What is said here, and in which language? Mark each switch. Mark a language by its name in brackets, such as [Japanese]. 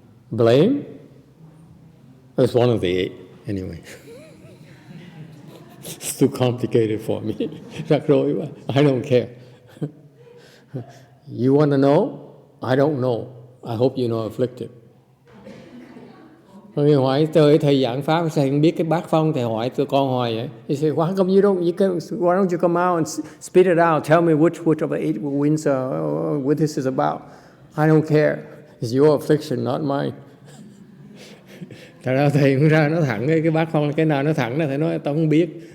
[English] Blame? That's one of the eight, anyway. It's too complicated for me. [Vietnamese] Rắc rối quá. [English] I don't care. You want to know? I don't know. I hope you're not afflicted. [Vietnamese] Thầy hỏi thầy giảng pháp, thầy không biết cái bát phong, thầy hỏi tụi con hoài vậy. [English] He said, why don't you come out and spit it out? Tell me which of the eight winds what this is about. I don't care. It's your affliction, not mine. [Vietnamese] Thật ra thầy cũng ra nói thẳng cái bát phong, cái nào nó thẳng là thầy nói tao không biết.